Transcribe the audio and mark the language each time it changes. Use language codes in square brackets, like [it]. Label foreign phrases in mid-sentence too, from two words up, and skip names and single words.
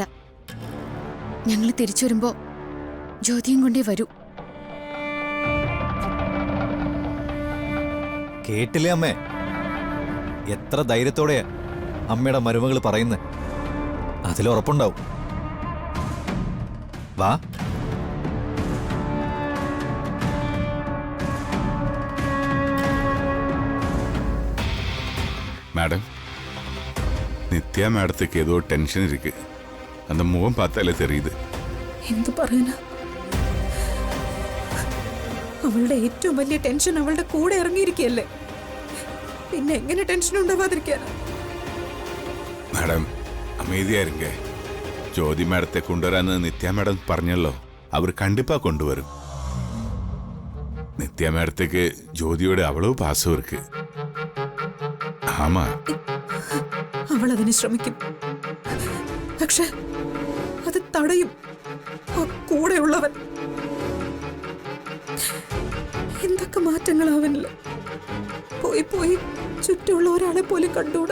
[ml] ഞങ്ങൾ തിരിച്ചു വരുമ്പോ ജ്യോതിയും കൊണ്ടേ വരൂ. കേട്ടില്ലേ അമ്മേ? എത്ര ധൈര്യത്തോടെയാ അമ്മയുടെ മരുമകൾ പറയുന്നത്. അതിലുറപ്പുണ്ടാവും. വാ. [ta] மேடம், நித்யா மேடத்துக்கு ஏதோ டென்ஷன் இருக்கு. அந்த முகம் பார்த்தாலே தெரியுது. [ml] എന്തു പറയാനാ? അവളുടെ ഏറ്റവും വലിയ ടെൻഷൻ അവളുടെ കൂടെ ഇറങ്ങിയിരിക്കുകയല്ലേ. പിന്നെ എങ്ങനെ ടെൻഷൻ ഉണ്ടാവാതിരിക്കാനാ? [ta] மேடம், அமைதியா இருங்க. ஜோதி மேடத்தை கொண்டு வரான்னு நித்யா மேடம் പറഞ്ഞല്ലോ. അവർ கண்டிப்பா கொண்டு வரும். நித்யா மேடத்துக்கு ஜோதியோட அவ்வளவு பாசம் இருக்கு. ஆமா, [ml] അവൾ അതിന് ശ്രമിക്കും. പക്ഷെ അത് തടയും. ആ കൂടെയുള്ളവൻ. എന്തൊക്കെ മാറ്റങ്ങളാവനില്ല. പോയി പോയി ചുറ്റുമുള്ള ഒരാളെ പോലും കണ്ടുകൂടാ.